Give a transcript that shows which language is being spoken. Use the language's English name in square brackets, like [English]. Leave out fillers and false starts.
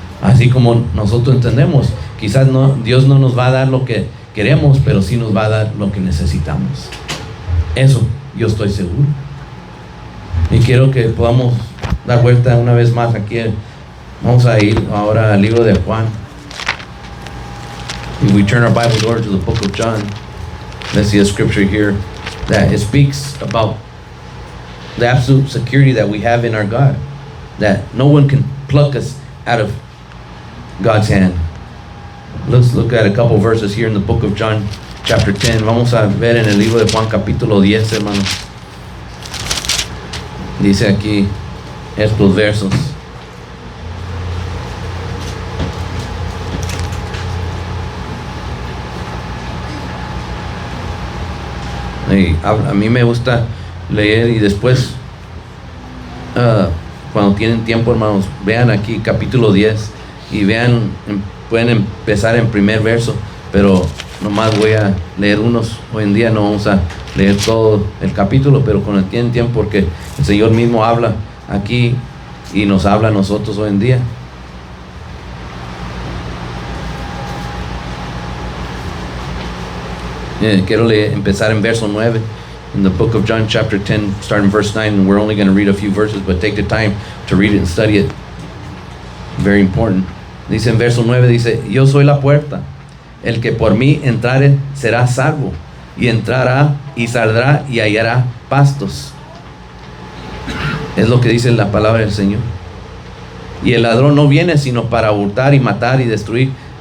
[Spanish] Así como nosotros entendemos, quizás Dios no nos va a dar lo que queremos, pero sí nos va a dar lo que necesitamos. Eso yo estoy seguro. Y quiero que podamos dar vuelta una vez más aquí. Vamos a ir ahora al libro de Juan. [English] If we turn our Bibles over to the book of John, let's see a scripture here that it speaks about the absolute security that we have in our God, that no one can pluck us out of God's hand. Let's look at a couple verses here in the book of John, chapter 10. [Spanish] Vamos a ver en el libro de Juan, capítulo 10, hermanos. Dice aquí estos versos. A mí me gusta leer y después, cuando tienen tiempo, hermanos, vean aquí capítulo 10 y vean, pueden empezar en primer verso, pero nomás voy a leer unos. Hoy en día no vamos a leer todo el capítulo, pero cuando tienen tiempo, porque el Señor mismo habla aquí y nos habla a nosotros hoy en día. Quiero empezar en verso 9 [English] in the book of John chapter 10, starting verse 9, and we're only going to read a few verses, but take the time to read it and study it. Very important. [Spanish] Dice en verso 9, dice: yo soy la puerta, el que por mí entrare será salvo, y entrará y saldrá y hallará pastos. Es lo que dice la palabra del Señor. Y el ladrón no viene sino para hurtar y matar y destruir.